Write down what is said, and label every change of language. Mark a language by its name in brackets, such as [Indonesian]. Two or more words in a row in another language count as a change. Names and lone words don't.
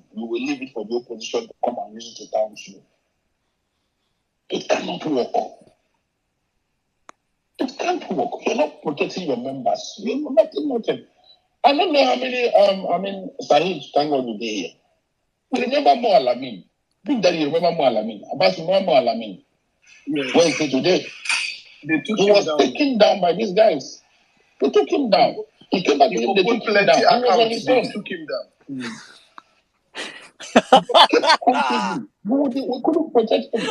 [English] You will leave it for the opposition to come and use it to bounce you. It cannot work. It can't work. You're not protecting your members. You're nothing. I don't know how many, Sahid, thank God you're here. You remember Mo Alamin? Big Daddy, you remember Mo Alamin? Abbas, you remember Mo Alamin? Yes. Where is he today? He was taken down by these guys. They took him down. He came back to him, they took him down. He was on his own. They took him down. We couldn't protect him.